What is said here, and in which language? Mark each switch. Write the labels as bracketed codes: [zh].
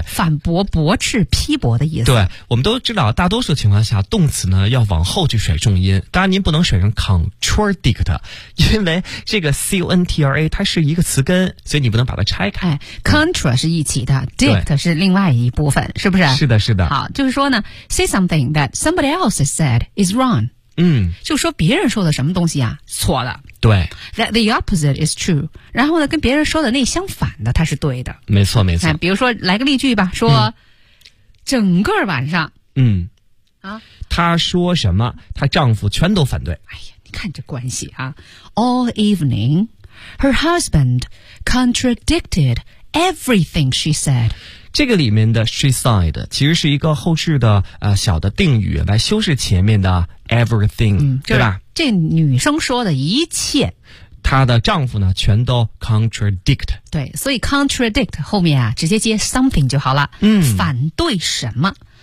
[zh] 反驳、驳斥、批驳的意思。对，我们都知道，大多数情况下，动词呢要往后去甩重音。当然，您不能甩成 contradict, 因为这个 contra 它是一个词根，所以你不能把它拆开。哎， contra 是一起的， dict 是另外一部分，是不是？是的，是的。好，就是说呢， [en] say something that somebody else has said is wrong。 [zh] 就说别人说的什么东西啊错了。对。 [en] That the opposite is true. [zh] 然后呢跟别人说的那相反的它是对的。没错没错。比如说来个例句吧，说整个晚上。他说什么他丈夫全都反对。哎呀，你看这关系啊。 [en] All evening, her husband contradicted everything she said. [zh] 这个里面的 [en] she said [zh] 其实是一个后置的小的定语来修饰前面的 everything,对吧？这女生说的一切，她的丈夫呢全都 contradict。对，所以 contradict 后面啊直接接 something 就好了，反对什么？